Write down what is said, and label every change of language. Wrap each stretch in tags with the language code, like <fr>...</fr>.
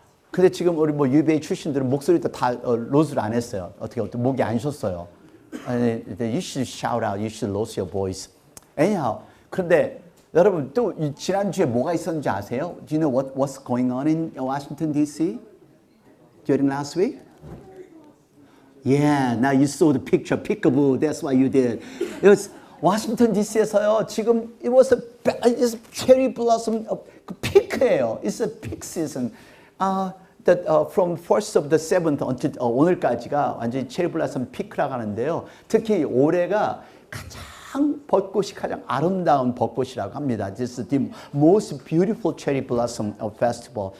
<ko>근데 지금 우리 UVA 출신들은 목소리도 다 로즈를 안 했어요. 어떻게 목이 안 쉬었어요.</ko> <en>You should shout out. You should lose your voice. Anyhow,</en> <ko>그런데 여러분 또 지난주에 뭐가 있었는지 아세요?</ko> <en>Do you know what's going on in Washington D.C. during last week? Yeah, now you saw the picture, peekaboo. That's what you did. It was Washington D.C.에서요.</en> <ko>지금</ko> <en>it's cherry blossom peak예요. It's a peak season. From 1st of the 7th until</en> <ko>오늘까지가 완전히 체리 블라썸 피크라고 하는데요. 특히 올해가 벚꽃이 가장 아름다운 벚꽃이라고 합니다.</ko> <en>This is the most beautiful cherry blossom festival.</en>